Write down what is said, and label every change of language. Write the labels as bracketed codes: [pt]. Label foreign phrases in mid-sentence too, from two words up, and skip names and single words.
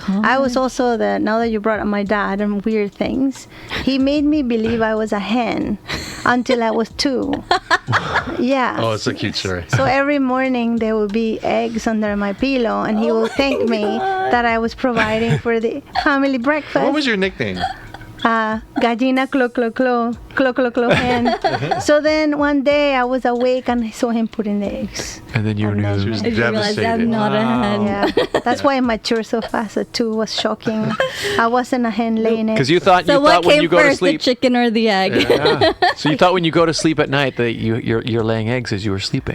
[en] I was also now that you brought up my dad and weird things, he made me believe I was a hen until I was 2. Yeah. Oh, it's a cute story. So every morning there would be eggs under my pillow, and he would thank me that I was providing for the family breakfast. What was your nickname? Gallina clo clo clo clo clo clo hen. So then one day I was awake and I saw him putting the eggs. And then you knew. She was I realized devastated. I'm not a hen. Yeah, that's why I matured so fast. At 2 was shocking. I wasn't a hen laying Because eggs. you thought So what when came you go to first, the sleep. chicken or the egg? Yeah. So you thought when you go to sleep at night that you're laying eggs as you were sleeping.